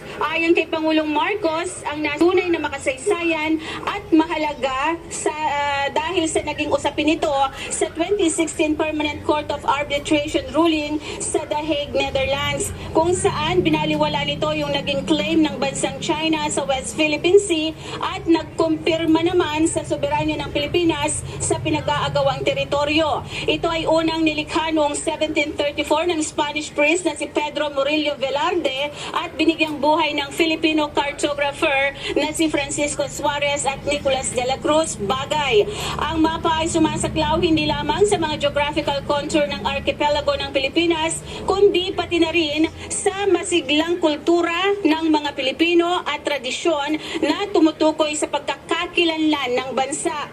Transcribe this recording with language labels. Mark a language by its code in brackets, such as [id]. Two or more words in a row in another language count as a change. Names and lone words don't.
[tl] Ayon kay Pangulong Marcos, ang nasunay na makasaysayan at mahalaga dahil sa naging usapin nito sa 2016 Permanent Court of Arbitration ruling sa The Hague, Netherlands, kung saan binaliwala nito yung naging claim ng bansang China sa West Philippine Sea at nagkumpirma naman sa soberanya ng Pilipinas sa pinag-aagawang teritoryo. Ito ay unang nilikha noong 1734 ng [en] Spanish priest [tl] na si Pedro Murillo Velarde at binigyang buhay ng [en] Filipino cartographer [tl] na si Francisco Suarez at Nicolas de la Cruz Bagay. Ang mapa ay sumasaklaw hindi lamang sa mga [en] geographical contour [tl] ng archipelago ng Pilipinas, kundi pati na rin sa masiglang kultura ng mga Pilipino at tradisyon na tumutukoy sa pagkakakilanlan ng bansa.